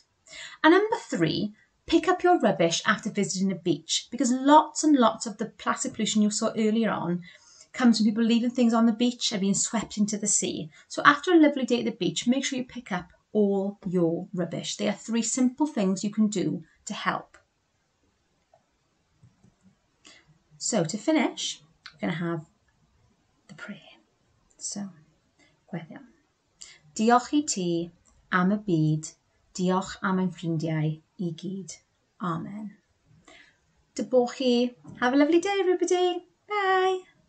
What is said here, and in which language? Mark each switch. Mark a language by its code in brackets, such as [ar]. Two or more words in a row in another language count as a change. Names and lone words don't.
[en] And number 3, pick up your rubbish after visiting a beach, because lots and lots of the plastic pollution you saw earlier on comes from people leaving things on the beach and being swept into the sea. So after a lovely day at the beach, make sure you pick up all your rubbish. They are 3 simple things you can do to help. So to finish, we're going to have the prayer. So, [cy] gweddill. Diolch I ti am y byd, diolch am ein ffrindiau I gyd. [en] Amen. Have a lovely day, everybody. Bye.